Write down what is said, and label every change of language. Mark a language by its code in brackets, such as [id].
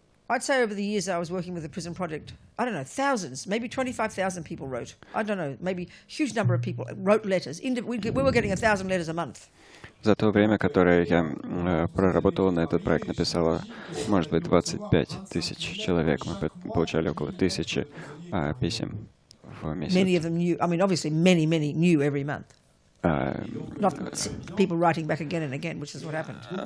[en] I'd say over the years I was working with the prison project, I don't know, thousands, maybe 25,000 people wrote. I don't know, maybe huge number of people wrote letters. We were getting 1,000 letters a month. [ru] За то время, которое я проработала на этот проект, написала, может быть, 25 тысяч человек. Мы получали около 1000 писем в месяц. [en] Many of them new. I mean, obviously, many new every month. Not people writing back again and again, which is what happened.